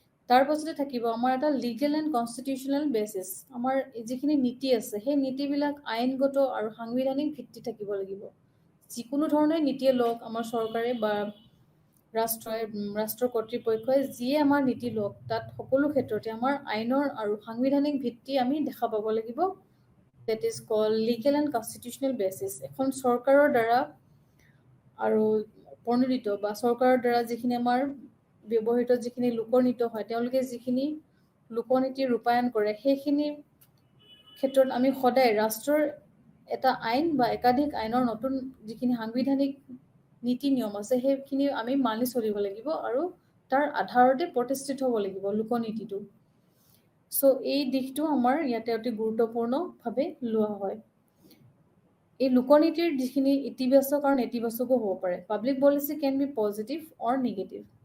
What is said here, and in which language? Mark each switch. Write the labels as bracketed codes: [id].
[as] তাৰ পাছতে থাকিব আমাৰ এটা [en] Legal and constitutional basis. [as] আমাৰ যিখিনি নীতি আছে, সেই নীতিবিলাক আইনগত আৰু সাংবিধানিক ভিত্তি থাকিব লাগিব। যিকোনো ধৰণে নীতিয়ে লওক, আমাৰ চৰকাৰে বা ৰাষ্ট্ৰ কৰ্তৃপক্ষই যিয়ে আমাৰ নীতি লওক, তাত সকলো ক্ষেত্ৰতে আমাৰ আইনৰ আৰু সাংবিধানিক ভিত্তি আমি দেখা পাব লাগিব। [en] That is called legal and constitutional basis. [as] এখন চৰকাৰৰ দ্বাৰা আৰু প্ৰণোদিত বা চৰকাৰৰ দ্বাৰা যিখিনি আমাৰ ব্যৱহৃত যিখিনি লোকনৃত্য হয় তেওঁলোকে যিখিনি লোকনীতি ৰূপায়ণ কৰে সেইখিনি ক্ষেত্ৰত আমি সদায় ৰাষ্ট্ৰৰ এটা আইন বা একাধিক আইনৰ নতুন যিখিনি সাংবিধানিক নীতি নিয়ম আছে সেইখিনি আমি মানি চলিব লাগিব আৰু তাৰ আধাৰতে প্ৰতিষ্ঠিত হ'ব লাগিব লোকনীতিটো। চ' এই দিশটো আমাৰ ইয়াতে অতি গুৰুত্বপূৰ্ণভাৱে লোৱা হয়। এই লোকনীতিৰ যিখিনি ইতিবাচক আৰু নেতিবাচকো হ'ব পাৰে। [en] Public policy can be positive or negative.